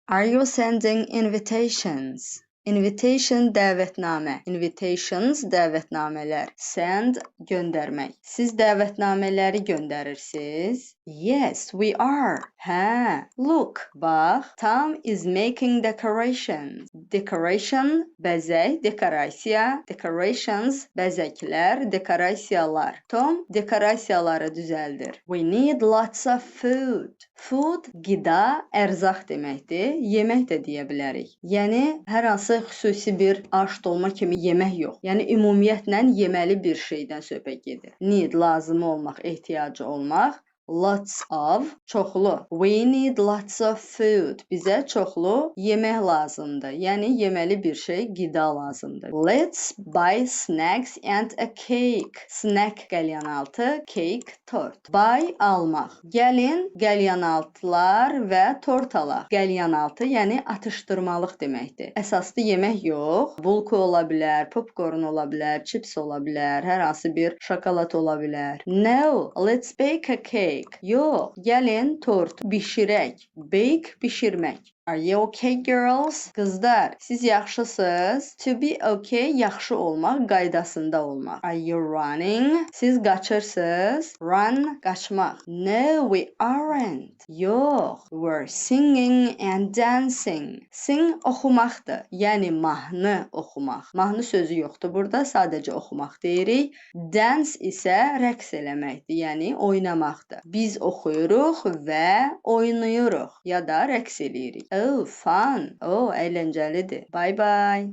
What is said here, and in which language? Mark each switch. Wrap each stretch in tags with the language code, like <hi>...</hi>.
<en>Are you sending invitations?</en> <az>Invitation dəvətnamə. Invitations dəvətnamələr. Send göndərmək. Siz dəvətnamələri göndərirsiniz?</az> <en>Yes, we are. Hə, look, bax. Tom is making decorations.</en> <az>Decoration, bəzək, dekorasiya, decorations, bəzəklər, dekorasiyalar.</az> <en>Tom</en> <az>dekorasiyaları düzəldir.</az> <en>We need lots of food.</en> <az>Food, qida, ərzaq deməkdir. Yemək də deyə bilərik. Yəni, hər hansı xüsusi bir aş, dolma kimi yemək yox. Yəni, ümumiyyətlə yeməli bir şeydən söhbət gedir. Need, lazım olmaq, ehtiyacı olmaq.</az> <en>Lots of, çoxlu. We need lots of food.</en> <az>Bizə çoxlu yemək lazımdır. Yəni, yeməli bir şey, qida lazımdır.</az> <en>Let's buy snacks and a cake.</en> <az>Snack, qəlyanaltı, cake, tort. Buy, almaq. Gəlin, qəlyanaltılar və tort alaq. Qəlyanaltı, yəni atışdırmalıq deməkdir. Əsaslı yemək yox. Bulku ola bilər, popcorn ola bilər, chips ola bilər, hər hansı bir şokolad ola bilər.</az> <en>No, let's bake a cake.</en> <az>Yox, gəlin tort bişirək.</az> <en>Bake, bişirmək. Are you okay, girls?</en> <az>Qızlar, siz yaxşısınız?</az> <en>To be okay,</en> <az>yaxşı olmaq, qaydasında olmaq.</az> <en>Are you running?</en> <az>Siz qaçırsınız?</az> <en>Run, qaçmaq. No, we aren't. Yox, we're singing and dancing.</en> <az>Sing, oxumaqdır. Yəni, mahnı oxumaq. Mahnı sözü yoxdur burada, sadəcə oxumaq deyirik. Dance isə rəqs eləməkdir, yəni oynamaqdır. Biz oxuyuruq və oynayırıq ya da rəqs eləyirik.</az> <en>Oh, fun.</en> <az>Oh, əyləncəlidir.</az> <en>Bye bye.</en>